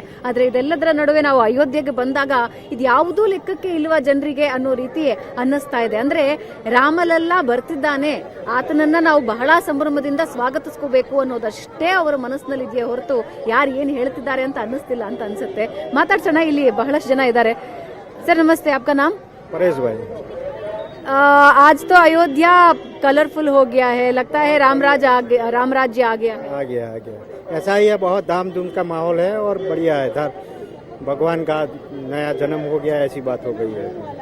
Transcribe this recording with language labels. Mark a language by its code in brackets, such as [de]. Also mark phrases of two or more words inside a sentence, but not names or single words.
[kn] ಆದ್ರೆ ಇದೆಲ್ಲದರ ನಡುವೆ ನಾವು ಅಯೋಧ್ಯೆಗೆ ಬಂದಾಗ ಇದು ಯಾವುದೂ ಲೆಕ್ಕಕ್ಕೆ ಇಲ್ವಾ ಜನರಿಗೆ ಅನ್ನೋ ರೀತಿ ಅನ್ನಿಸ್ತಾ ಇದೆ. ಅಂದ್ರೆ ರಾಮಲಲ್ಲಾ ಬರ್ತಿದ್ದಾನೆ, ಆತನನ್ನ ನಾವು ಬಹಳ ಸಂಭ್ರಮದಿಂದ ಸ್ವಾಗತಿಸ್ಕೋಬೇಕು ಅನ್ನೋದಷ್ಟೇ ಅವರ ಮನಸ್ಸಿನಲ್ಲಿದೆಯೇ ಹೊರತು ಯಾರು ಏನ್ ಹೇಳ್ತಿದ್ದಾರೆ ಅಂತ ಅನ್ನಿಸ್ತಿಲ್ಲ ಅಂತ ಅನ್ಸುತ್ತೆ. ಮಾತಾಡ್ಸೋಣ, ಇಲ್ಲಿ ಬಹಳಷ್ಟು ಜನ ಇದ್ದಾರೆ. ಸರ್ ನಮಸ್ತೆ, [hi] आपका नाम? परेश भाई। आज तो अयोध्या कलरफुल हो गया है, लगता है राम राज्य आ गया है। आ गया ऐसा ही है, बहुत धाम धूम का माहौल है और बढ़िया है। इधर भगवान का नया जन्म हो गया, ऐसी बात हो गई है।